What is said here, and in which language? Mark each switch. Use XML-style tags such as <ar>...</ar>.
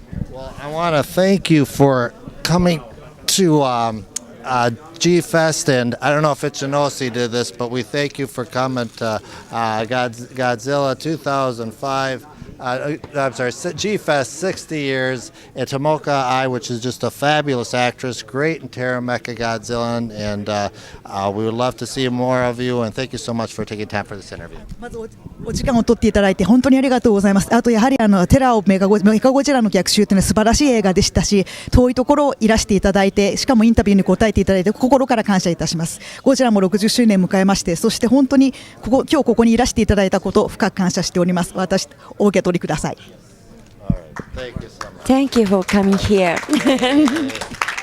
<en>Well, I want to thank you for coming to GFest, and I don't know if Ichinosi did this, but we thank you for coming to Godzilla 2005. GFest 60 years, and Tomoko Ai, which is just a fabulous actress, great in Terra Mechagodzilla, and we would love to see more of you, and thank you so much for taking time for this interview.</en> <ja>まずお時間を取っていただいて本当にありがとうございます。あとやはりテラオメカゴジラの逆襲というのは素晴らしい映画でしたし、遠いところをいらしていただいて、しかもインタビューに答えていただいて心から感謝いたします。ゴジラも60周年迎えまして、そして本当に今日ここにいらしていただいたことを深く感謝しております。お受け取りください。</ja> <en>Thank you so much. Thank you for coming here.</en>